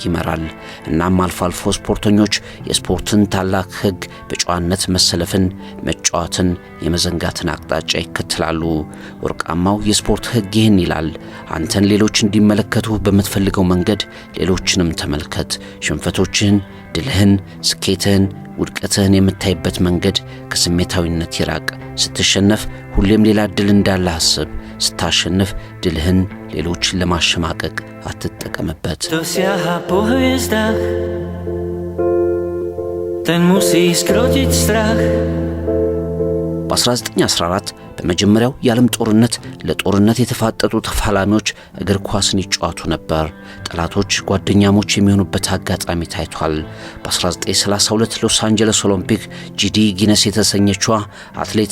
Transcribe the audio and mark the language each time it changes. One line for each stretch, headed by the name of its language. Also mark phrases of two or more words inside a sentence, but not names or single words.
Amharic: ይመራል። እናም አልፎ አልፎ ስፖርተኞች የስፖርትን ታላቅ ሕግ በጨዋነት መሰለፍን፣ መጫወትን፣ የመዘንጋትን አቅጣጫ ይከተላሉ። ወርቃማው የስፖርት ሕግ ይህን ይላል። አንተን ሌሎች እንዲመለከቱ በምትፈልገው መንገድ ሌሎችንም ተመልከት። ሽንፈቶችህን፣ ድልህን፣ ስኬትህን፣ ውድቀትህን የምታይበት መንገድ ከስሜታዊነት ይራቅ። ስትሸነፍ ሁሌም ሌላ ድል እንዳለ አስብ። ስታሸንፍ ድልህን ሌሎችን ለማሸማቀቅ አትጠቀምበት።
Slovak: Dosiaha po hviezdach, ten musí skrotiť strach.
Amharic: በ1914 በመጀመሪያው የዓለም ጦርነት ለጦርነት የተፋጠጡ ተፋላሚዎች እግር ኳስን ይጫወቱ ነበር። ጠላቶች ጓደኛሞች የሚሆኑበት አጋጣሚ ታይቷል። በ1932 ሎስ አንጀለስ ኦሎምፒክ ጂዲ ጊነስ የተሰኘችዋ አትሌት